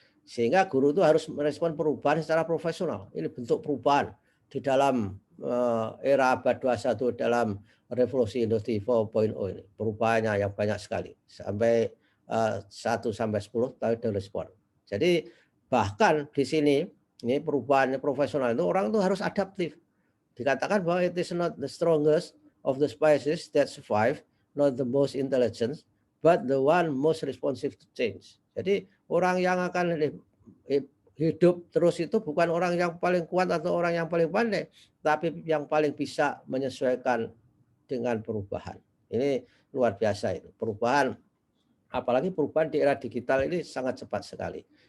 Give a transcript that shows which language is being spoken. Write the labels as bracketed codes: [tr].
[id] Sehingga guru itu harus merespon perubahan secara profesional. Ini bentuk perubahan di dalam era abad 21 dalam revolusi industri 4.0 ini. Perubahannya yang banyak sekali. Sampai 1 sampai 10 tahun respon. Jadi bahkan di sini ini perubahan profesional itu orang itu harus adaptif. Dikatakan bahwa [en] it is not the strongest of the species that survive, not the most intelligent, but the one most responsive to change. [id] Jadi orang yang akan hidup terus itu bukan orang yang paling kuat atau orang yang paling pandai, tapi yang paling bisa menyesuaikan dengan perubahan. Ini luar biasa itu. Perubahan, apalagi perubahan di era digital ini sangat cepat sekali.